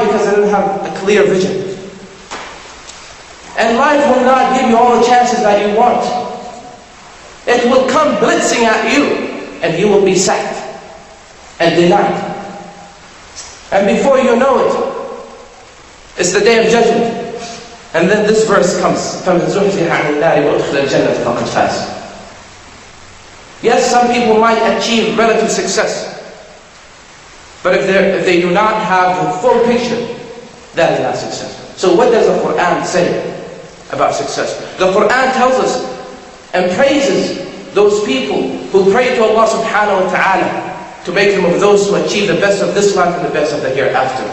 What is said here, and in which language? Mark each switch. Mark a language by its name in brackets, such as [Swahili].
[English] Because they don't have a clear vision. And life will not give you all the chances that you want. It will come blitzing at you, and you will be sacked and denied. And before you know it, it's the day of judgment. And then this verse comes, [Arabic] فَمَنْ زُحْزِحَ عَنِ النَّارِ وَأُدْخِلَ الْجَنَّةَ فَقَدْ فَازَ. [English] Yes, some people might achieve relative success, but if they do not have the full picture, that is not success. So what does the Quran say about success? The Quran tells us and praises those people who pray to Allah subhanahu wa ta'ala to make them of those who achieve the best of this life and the best of the hereafter.